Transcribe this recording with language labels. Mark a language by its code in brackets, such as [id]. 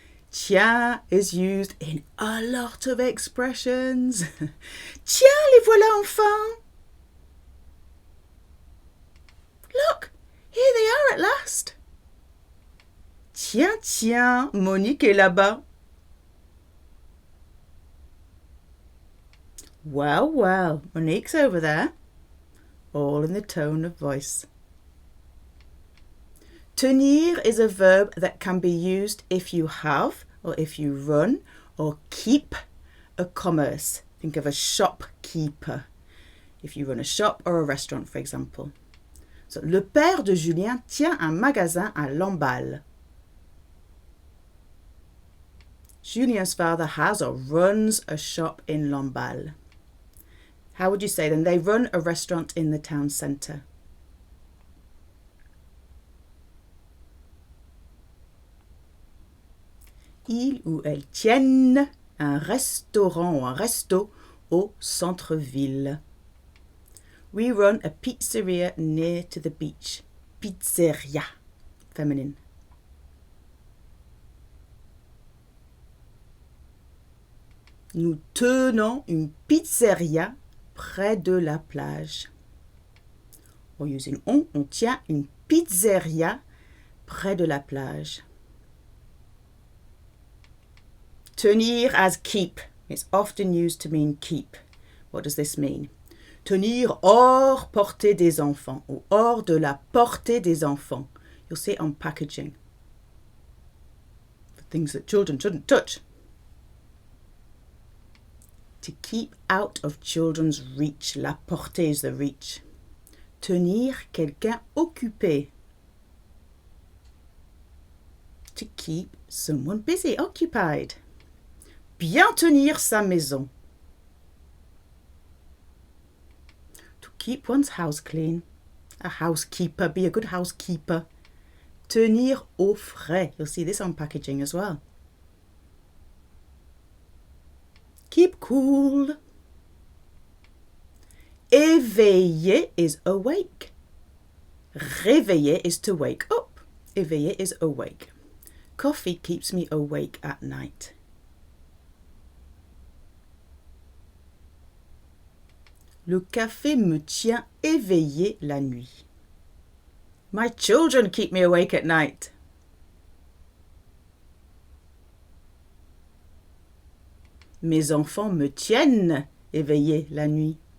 [en] Tiens is used in a lot of expressions. [fr] Tiens, les voilà enfants. [en] Look, here they are at last. [fr] Tiens, tiens, Monique est là-bas. [en] Well, well, Monique's over there. All in the tone of voice. Tenir is a verb that can be used if you have or if you run or keep a commerce. Think of a shopkeeper. If you run a shop or a restaurant, for example. [fr] So, le père de Julien tient un magasin à Lamballe. [en] Julien's father has or runs a shop in Lamballe. How would you say then? They run a restaurant in the town centre. [fr] Ils ou elles tiennent un restaurant ou un resto au centre-ville. [en] We run a pizzeria near to the beach. Pizzeria, feminine. [fr] Nous tenons une pizzeria près de la plage. Or using on tient une pizzeria près de la plage. [en] Tenir as keep. It's often used to mean keep. What does this mean? [fr] Tenir hors portée des enfants ou hors de la portée des enfants. [en] You'll see it on packaging. For things that children shouldn't touch. To keep out of children's reach. La portée is the reach. [fr] Tenir quelqu'un occupé. [en] To keep someone busy, occupied. [fr] Bien tenir sa maison. [en] To keep one's house clean. A housekeeper, be a good housekeeper. [fr] Tenir au frais. [en] You'll see this on packaging as well. Keep cool. Éveiller is awake. Réveiller is to wake up. Éveiller is awake. Coffee keeps me awake at night. [fr] Le café me tient éveillé la nuit. [en] My children keep me awake at night. [fr] Mes enfants me tiennent éveillé la nuit.